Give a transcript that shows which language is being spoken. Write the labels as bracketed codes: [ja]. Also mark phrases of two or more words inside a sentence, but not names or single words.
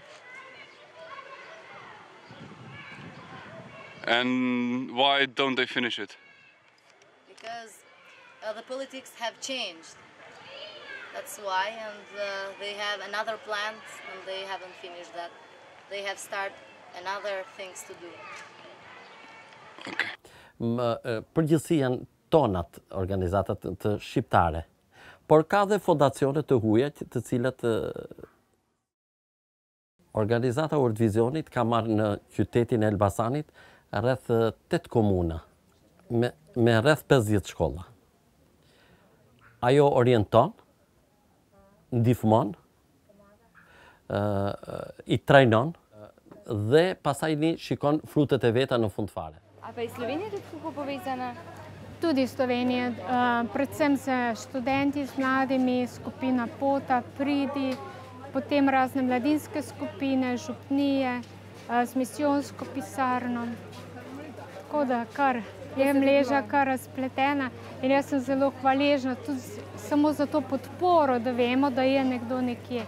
[en] And why don't they finish it? Because the politics have changed. That's why, and they have another plan and they haven't finished that. They have started another things to do. Okay. [sq] Përgjithësi janë tonat organizatat të shqiptare, por ka dhe fondacione të huaja të cilat organizata World Visionit ka marrë në qytetin e Elbasanit rreth 8 komuna me rreth 50 shkolla. Ajo orienton, ndihmon, i trajnon dhe pastaj ni shikon frutet e veta në fund fare. [sl] A pa iz Slovenije tudi kako povezana? Tudi Slovenija, predvsem z študenti, z mladimi, skupina Pota, Pridi, potem razne mladinske skupine, župnije, z misijonsko pisarno. Tako da je mreža kar razpletena in jaz sem zelo hvaležna tudi samo za to podporo, da vemo, da je nekdo nekje.